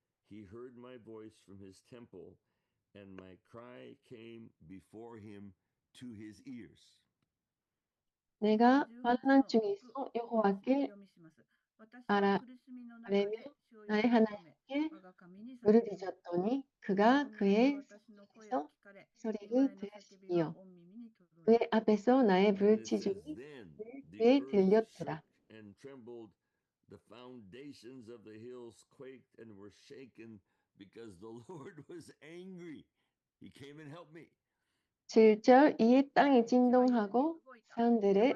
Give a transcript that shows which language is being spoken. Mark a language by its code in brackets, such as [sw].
[en] He heard my voice from his temple, and my cry came before him to his ears. [ko] 내가 환난 중에서 여호와께 아뢰며 나의 하나님께 부르짖었더니 그가 그의 손에서 소리를 들으시며 그의 앞에서 나의 부르짖음이 그에 들렸더라. [en] And trembled, the foundations of the hills quaked and were shaken because the Lord was angry. He came and helped me. [ko] 7절 이에 땅이 진동하고 산들의